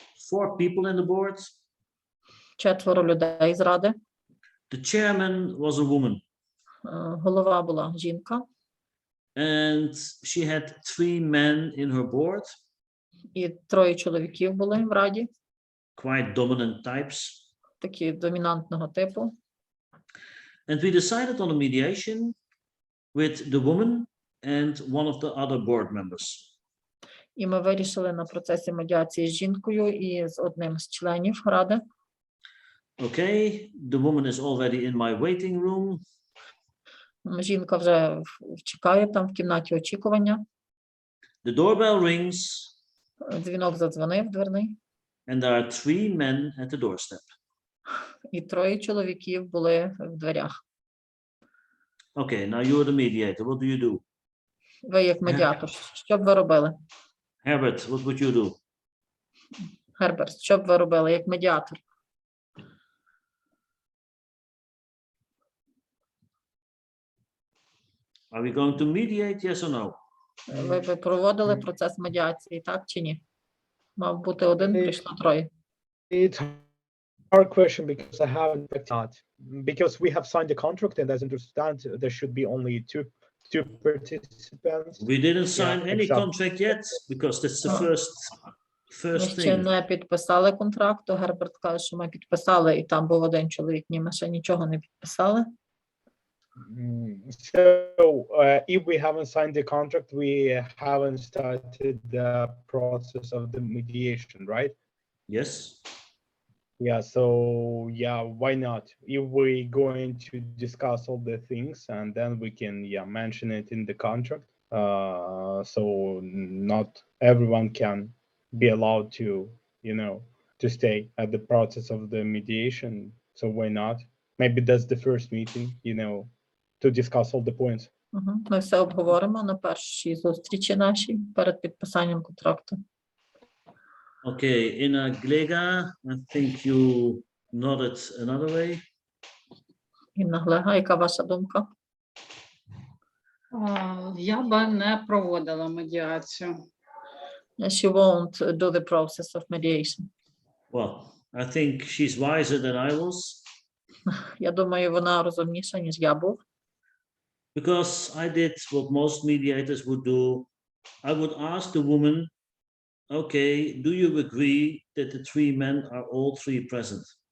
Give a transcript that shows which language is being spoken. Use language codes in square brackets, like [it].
[en] 4 people in the board. [uk] 4 людей з ради. [en] The chairman was a woman. [uk] Голова була жінка. [en] And she had 3 men in her board. [uk] І 3 чоловіків були в раді. [en] Quite dominant types. [uk] Такі домінантного типу. [en] And we decided on a mediation with the woman and one of the other board members. [uk] І ми вирішили на процесі медіації з жінкою і з одним з членів ради. [en] Okay, the woman is already in my waiting room. [uk] Жінка вже чекає там в кімнаті очікування. [en] The doorbell rings, [uk] Дзвінок задзвонив дверний. [en] and there are 3 men at the doorstep. [uk] І 3 чоловіків були в дверях. [en] Okay, now you're the mediator. What do you do? [uk] Ви як медіатор, що б ви робили? [en] Herbert, what would you do? [uk] Герберт, що б ви робили як медіатор? [en] Are we going to mediate, yes or no? [uk] Ви б проводили процес медіації, так чи ні? Мав бути один, прийшло 3. [en] It's a hard question because I haven't picked out. Because we have signed the contract, and as I understand, there should be only two participants. We didn't sign any exactly. contract yet because that's the [uk] Ми [en] first [uk] ще [en] thing. [uk] не підписали контракт, то Герберт каже, що ми підписали, і там був один чоловік. Ні, ми ще нічого не підписали. [en] So, if we haven't signed the contract, we haven't started the process of the mediation, right? Yes. Yeah, so yeah, why not? If we're going to discuss all the things and then we can mention it in the contract. So not everyone can be allowed to, to stay at the process of the mediation. So why not? Maybe that's the first meeting, to discuss all the points. [uk] Ми все обговоримо на першій зустрічі нашій перед підписанням контракту. [en] Okay, Ina Glega, I think you nodded another way. [uk] Інна Глега, яка ваша думка? Я би не проводила медіацію. [en] She won't do the process of mediation. Well, I think she's wiser than I was. [uk] Я думаю, вона розумніша, ніж я був. [en] Because I did what most mediators would do. I would ask the woman, okay, do you agree that the 3 men are all 3 present?